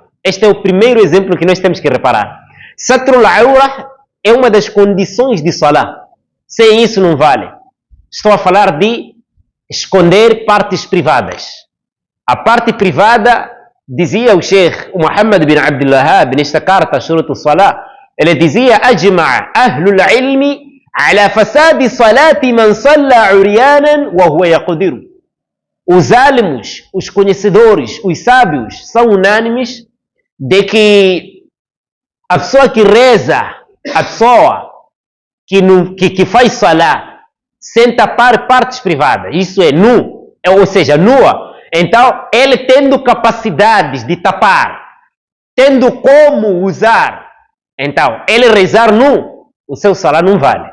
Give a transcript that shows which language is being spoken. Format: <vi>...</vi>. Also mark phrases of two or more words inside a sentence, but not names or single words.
<pt>Este é o primeiro exemplo que nós temos que reparar.</pt> <ar>ستر العورة</ar> <pt>é uma das condições de salah. Sem isso não vale. Estou a falar de esconder partes privadas. A parte privada, dizia o Sheikh Muhammad bin Abdul Wahhab, nesta carta, Shurut al-Salah, Ele dizia:</pt> <ar>أجمع أهل العلم على فساد صلاة من صلى عريانا وهو يقدر.</ar> <pt>Os álmos, os conhecedores, os sábios são unânimes de que a pessoa que reza, a pessoa que faz salá sem tapar partes privadas, isso é nu, ou seja, nua, então ele tendo capacidades de tapar, tendo como usar, então ele rezar nu, o seu salá não vale.</pt>